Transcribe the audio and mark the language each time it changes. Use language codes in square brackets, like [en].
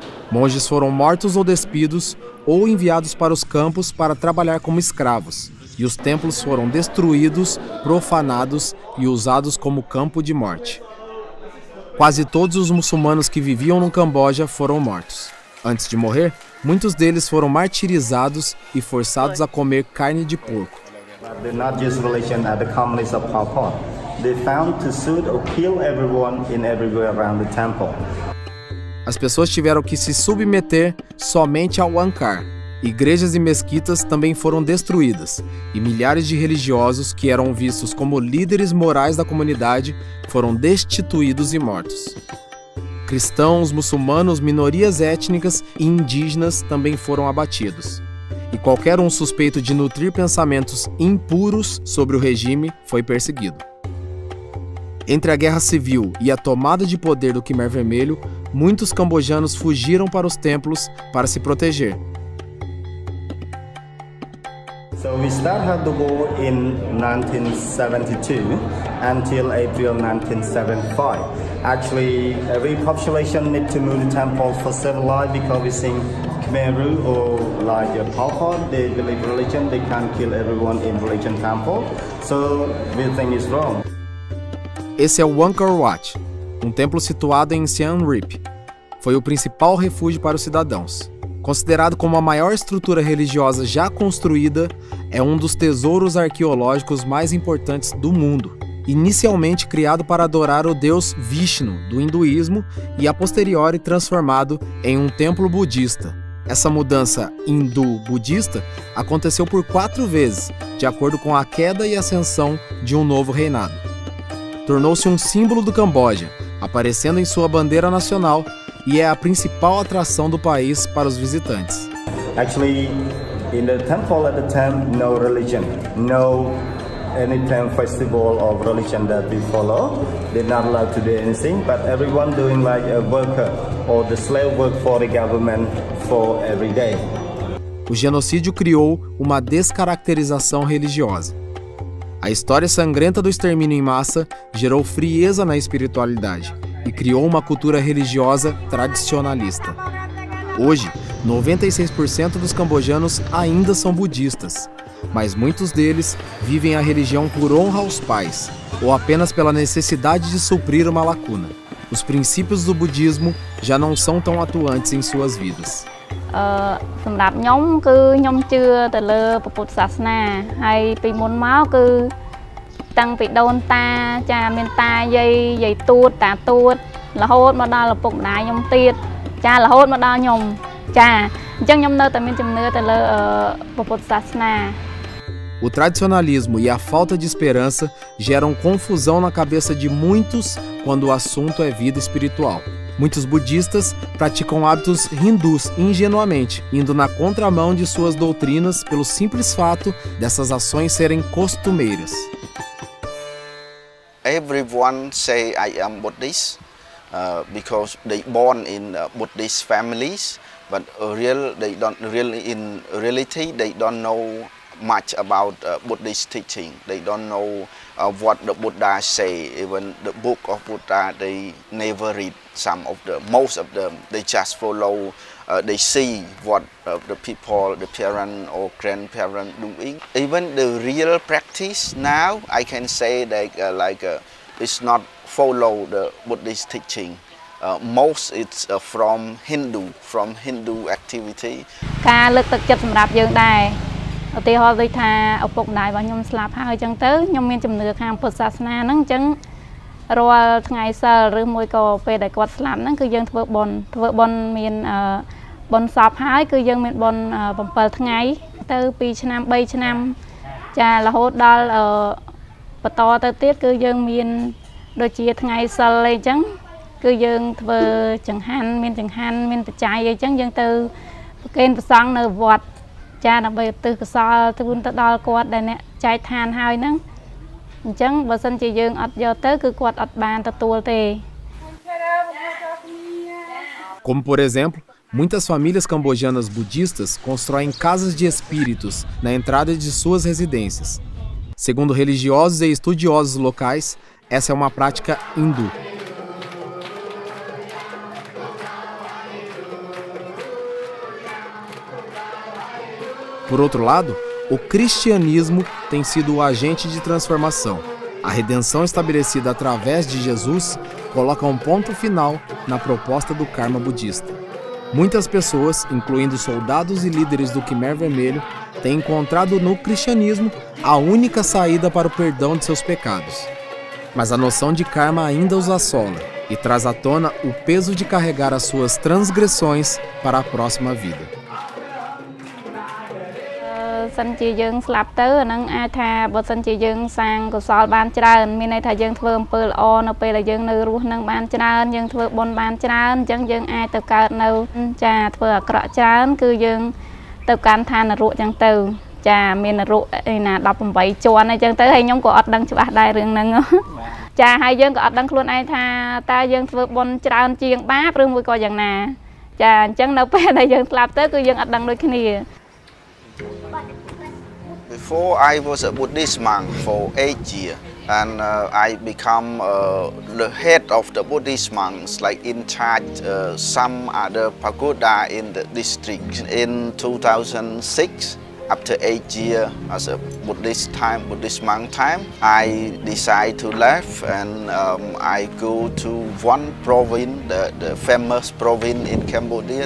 [pt] Monges foram mortos ou despidos ou enviados para os campos para trabalhar como escravos, e os templos foram destruídos, profanados e usados como campo de morte. Quase todos os muçulmanos que viviam no Camboja foram mortos. Antes de morrer, muitos deles foram martirizados e forçados a comer carne de porco. [en] They're not just religion at the communists of Pol Pot. They found to shoot or kill everyone in everywhere around the temple. [pt] As pessoas tiveram que se submeter somente ao Angkar. Igrejas e mesquitas também foram destruídas, e milhares de religiosos que eram vistos como líderes morais da comunidade foram destituídos e mortos. Cristãos, muçulmanos, minorias étnicas e indígenas também foram abatidos. E qualquer um suspeito de nutrir pensamentos impuros sobre o regime foi perseguido. Entre a guerra civil e a tomada de poder do Khmer Vermelho, muitos cambojanos fugiram para os templos para se proteger. [en] So we started the war in 1972 until April 1975. Actually, every population need to move the temple for civil life because we think Khmer Rouge or like Pol Pot, they believe religion, they can't kill everyone in religion temple. So we think it's wrong. [pt] Esse é o Angkor Wat, um templo situado em Siem Reap. Foi o principal refúgio para os cidadãos. Considerado como a maior estrutura religiosa já construída, é um dos tesouros arqueológicos mais importantes do mundo. Inicialmente criado para adorar o deus Vishnu do hinduísmo e a posteriori transformado em um templo budista. Essa mudança hindu-budista aconteceu por 4 vezes, de acordo com a queda e ascensão de um novo reinado. Tornou-se um símbolo do Camboja, aparecendo em sua bandeira nacional, e é a principal atração do país para os visitantes. [en] Actually, in the temple at the time, no religion, no anytime festival of religion that we follow. They're not allowed to do anything, but everyone doing like a worker or the slave work for the government for every day. [pt] O genocídio criou uma descaracterização religiosa. A história sangrenta do extermínio em massa gerou frieza na espiritualidade e criou uma cultura religiosa tradicionalista. Hoje, 96% dos cambojanos ainda são budistas, mas muitos deles vivem a religião por honra aos pais, ou apenas pela necessidade de suprir uma lacuna. Os princípios do budismo já não são tão atuantes em suas vidas. [km] សម្រាប់ខ្ញុំគឺខ្ញុំជឿទៅលើព្រះពុទ្ធសាសនាហើយពីមុនមកគឺតាំងពីដូនតាចាមានតាយាយទួតតាទួតរហូតមកដល់ឪពុកម្ដាយខ្ញុំទៀតចារហូតមកដល់ខ្ញុំចាអញ្ចឹងខ្ញុំនៅតែមានជំនឿទៅលើព្រះពុទ្ធសាសនា [pt] O tradicionalismo e a falta de esperança geram confusão na cabeça de muitos quando o assunto é vida espiritual. Muitos budistas praticam hábitos hindus ingenuamente, indo na contramão de suas doutrinas pelo simples fato dessas ações serem costumeiras. [en] Everyone say I am Buddhist because they born in Buddhist families, but they don't really in reality they don't know much about Buddhist teaching. They don't know what the Buddha say. Even the book of Buddha they never read. Most of them, they just follow. They see what the people, the parent or grandparent doing. Even the real practice now, I can say that it's not follow the Buddhist teaching. Most it's from Hindu activity. [km] ការលើកទឹកចិត្តសម្រាប់យើងដែរឧទាហរណ៍ដូចថាឪពុកម្ដាយរបស់ខ្ញុំស្លាប់ហើយអញ្ចឹងទៅខ្ញុំមានជំនឿខាងពុទ្ធសាសនាហ្នឹងអញ្ចឹងរាល់ថ្ងៃសិលឬមួយក៏ពេលដែលគាត់ស្លាប់ហ្នឹងគឺយើងធ្វើបុណ្យមានបុណ្យសពហើយគឺយើងមានបុណ្យ7ថ្ងៃទៅ2ឆ្នាំ3ឆ្នាំចារហូតដល់ បន្តទៅទៀតគឺយើងមានដូចជាថ្ងៃសិលអីអញ្ចឹងគឺយើងធ្វើចង្ហាន់មានបច្ច័យអីអញ្ចឹងយើងទៅប្រគេនព្រះសង្ឃនៅវត្តចាដើម្បីឧទ្ទិសកុសលទៅដល់គាត់ដែលអ្នកចែកឋានហើយហ្នឹងអញ្ចឹងបើសិនជាយើងអត់យកទៅគឺគាត់អត់បានទទួលទេ [pt] Como por exemplo, muitas famílias cambojanas budistas constroem casas de espíritos na entrada de suas residências. Segundo religiosos e estudiosos locais, essa é uma prática hindu. Por outro lado, o cristianismo tem sido o agente de transformação. A redenção estabelecida através de Jesus coloca um ponto final na proposta do karma budista. Muitas pessoas, incluindo soldados e líderes do Khmer Vermelho, têm encontrado no cristianismo a única saída para o perdão de seus pecados. Mas a noção de karma ainda os assola e traz à tona o peso de carregar as suas transgressões para a próxima vida. [km] សិនជាយើងស្លាប់ទៅអានឹងអាចថាបើសិនជាយើងសាងកុសលបានច្រើនមានន័យថាយើងធ្វើអំពើល្អនៅពេលដែលយើងនៅរស់នឹងបានច្រើនយើងធ្វើបុណ្យបានច្រើនអញ្ចឹងយើងអាចទៅកើតនៅចាធ្វើអាក្រក់ច្រើនគឺយើងទៅកាន់ឋាននរកអញ្ចឹងទៅចាមាននរកឯណា18ជាន់អញ្ចឹងទៅហើយខ្ញុំក៏អត់ដឹងច្បាស់ដែររឿងហ្នឹងចាហើយយើងក៏អត់ដឹងខ្លួនឯងថាតើយើងធ្វើបុណ្យច្រើនជាងបាបឬមួយក៏យ៉ាងណាចាអញ្ចឹងនៅពេលដែលយើងស្លាប់ទៅគឺយើងអត់ដឹងដូចគ្នា [en] Before I was a Buddhist monk for 8 years and I become the head of the Buddhist monks, like in charge some other pagoda in the district. In 2006, after 8 years as a Buddhist monk time, I decide to leave and I go to one province, the famous province in Cambodia.